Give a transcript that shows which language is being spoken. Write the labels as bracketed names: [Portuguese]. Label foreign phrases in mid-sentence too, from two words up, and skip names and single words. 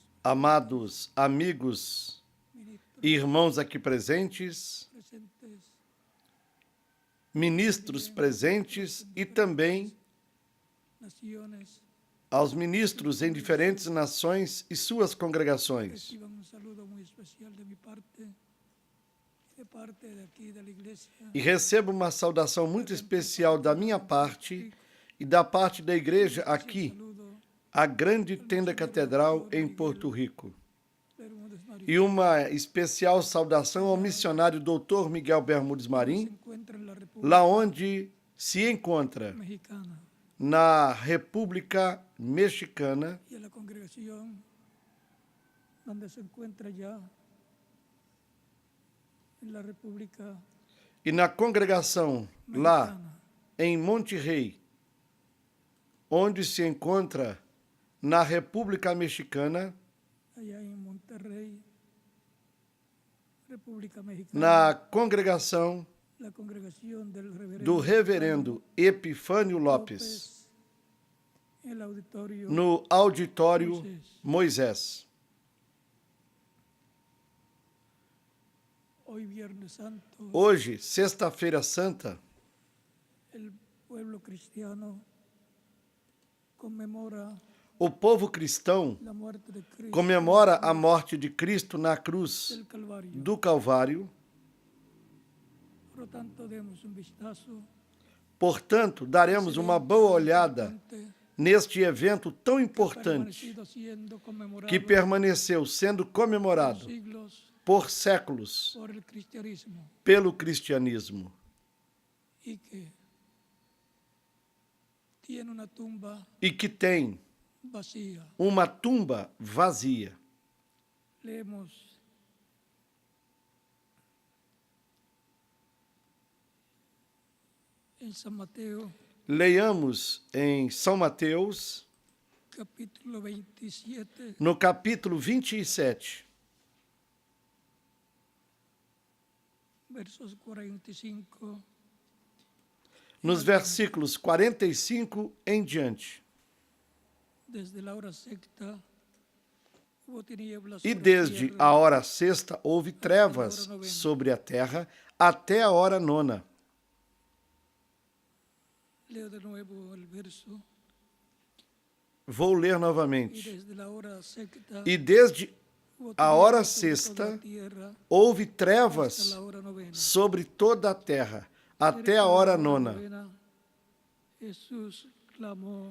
[Portuguese] amados amigos e irmãos aqui presentes, presentes, ministros presentes e também [Spanish] naciones, [Portuguese] aos ministros em diferentes nações e suas congregações. [Spanish] reciban saludo muy especial de mi parte, de parte de aquí de la iglesia. [Portuguese] E recebo uma saudação muito especial da minha parte e da parte da igreja aqui, [Spanish] Saludo [Portuguese] a Grande Tenda Catedral em Porto Rico. [Spanish] de Bermúdez Marín. [Portuguese] E uma especial saudação ao missionário Dr. Miguel Bermudes [Spanish] Se Marim, encuentra en la República [Portuguese] lá onde se encontra [Spanish] Mexicana [Portuguese] na República Mexicana [Spanish] y a la congregación donde se encuentra ya en la República [Portuguese] e na congregação lá [Spanish] Mexicana, [Portuguese] em Monterrey, onde se encontra na República Mexicana, [Spanish] allá en Monterrey, República Mexicana, [Portuguese] na congregação [Spanish] la congregación del [Portuguese] do reverendo Epifânio Lopes, [Spanish] el auditorio [Portuguese] no Auditório Moisés. [Spanish] hoy Viernes Santo, [Portuguese] Hoje, Sexta-feira Santa, [Spanish] el pueblo cristiano conmemora [Portuguese] o povo cristão [Spanish] la muerte de Cristo [Portuguese] comemora a morte de Cristo na cruz [Spanish] del Calvario. [Portuguese] do Calvário. [Spanish] Por lo tanto, demos un vistazo [Portuguese] Portanto, daremos uma boa olhada [Spanish] importante [Portuguese] neste evento tão importante [Spanish] permanecido siendo conmemorado [Portuguese] que permaneceu sendo comemorado [Spanish] siglos [Portuguese] por séculos [Spanish] por el cristianismo [Portuguese] pelo cristianismo [Spanish] y que tiene una tumba [Portuguese] e que tem [Spanish] vacía. [Portuguese] uma tumba vazia. [Spanish] Leemos en San Mateo, [Portuguese] Leiamos em São Mateus, [Spanish] capítulo 27, [Portuguese] no capítulo 27, [Spanish] versos 45 [Portuguese] nos versículos 45 em diante. [Spanish] desde la hora sexta hubo tinieblas [Portuguese] E [Spanish] sobre la [Portuguese] desde [Spanish] tierra, [Portuguese] a hora sexta houve trevas sobre a terra até a hora nona. [Spanish] leo de nuevo el verso, [Portuguese] Vou ler [Spanish] y [Portuguese] novamente. [Spanish] desde la hora sexta [Portuguese] E desde [Spanish] hubo [Portuguese] a hora [Spanish] tinieblas sobre [Portuguese] sexta [Spanish] toda la tierra [Portuguese] houve [Spanish] hasta [Portuguese] trevas [Spanish] la hora novena. [Portuguese] sobre toda a terra até [Spanish] Cerca [Portuguese] a [Spanish] de [Portuguese] hora [Spanish] la [Portuguese] nona. [Spanish] novena, Jesús clamó